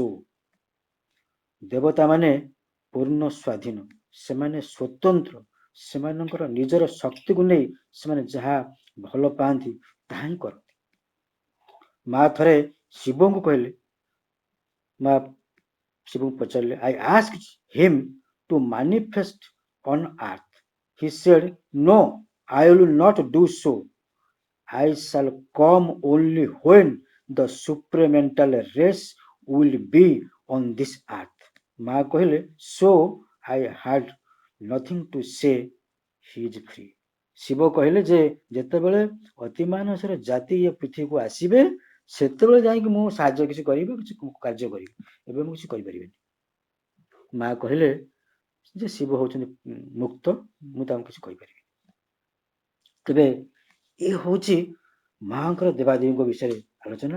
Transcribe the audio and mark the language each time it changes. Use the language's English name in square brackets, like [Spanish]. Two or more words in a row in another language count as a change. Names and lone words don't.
[Odia] ଦେବତାମାନେ ପୂର୍ଣ୍ଣ ସ୍ୱାଧୀନ, ସେମାନେ ସ୍ୱତନ୍ତ୍ର, ସେମାନଙ୍କର ନିଜର ଶକ୍ତିକୁ ନେଇ ସେମାନେ ଯାହା ଭଲ ପାଆନ୍ତି ତାହା ହିଁ କରନ୍ତି। ମା ଥରେ ଶିବଙ୍କୁ କହିଲେ, ମା ଶିବଙ୍କୁ ପଚାରିଲେ [English] I asked him to manifest on earth. he said no I will not do so. I shall come only when the supramental race will be on this earth. ମା କହିଲେ so I had nothing to say, he is free. [Odia] ଶିବ କହିଲେ ଯେ ଯେତେବେଳେ ଅତିମାନସର ଜାତି ଏ ପୃଥିବୀକୁ ଆସିବେ ସେତେବେଳେ ଯାଇକି ମୁଁ ସାହାଯ୍ୟ କିଛି କରିବି, କିଛି କାର୍ଯ୍ୟ କରିବି, ଏବେ ମୁଁ କିଛି କରିପାରିବିନି। ମା କହିଲେ ଯେ ଶିବ ହଉଛନ୍ତି ମୁକ୍ତ, ମୁଁ ତାଙ୍କୁ କିଛି କହିପାରିବି। ତେବେ ଏ ହଉଛି ମାଙ୍କର ଦେବାଦେବୀଙ୍କ ବିଷୟରେ ଆଲୋଚନା।